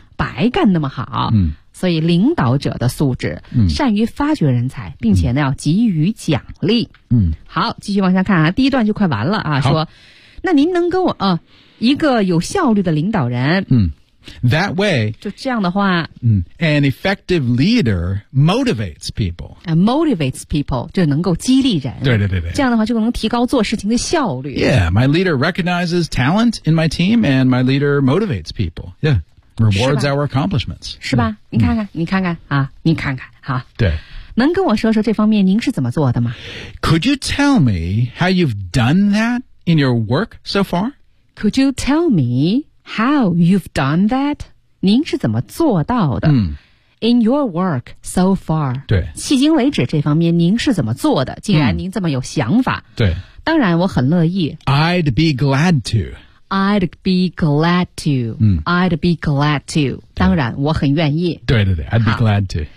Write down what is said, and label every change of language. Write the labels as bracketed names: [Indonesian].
[Chinese] 白干那么好、所以领导者的素质、善于发掘人才并且呢要给予奖励、好继续往下看啊，第一段就快完了啊，说那您能跟我一个有效率的领导人 [English] That way, [Chinese] 就这样的话 [English] an effective leader motivates people. Motivates people, [Chinese] 就能够激励人。对对对对。这样的话就能提高做事情的效率。 [English] Yeah, my leader recognizes talent in my team, and my leader motivates people. Yeah, rewards our accomplishments. [Chinese] 是吧？你看看，你看看啊，你看看啊。对。能跟我说说这方面您是怎么做的吗？ [English] Could you tell me how you've done that in your work so far? Could you tell me how you've done that? [Chinese] 您是怎么做到的？ [English] In your work so far. [Chinese] 对。迄今为止这方面您是怎么做的？既然您这么有想法。对。当然我很乐意。 [English] I'd be glad to. I'd be glad to. I'd be glad to. [Chinese] 当然我很愿意。 [English] 对对对 ,I'd be glad to.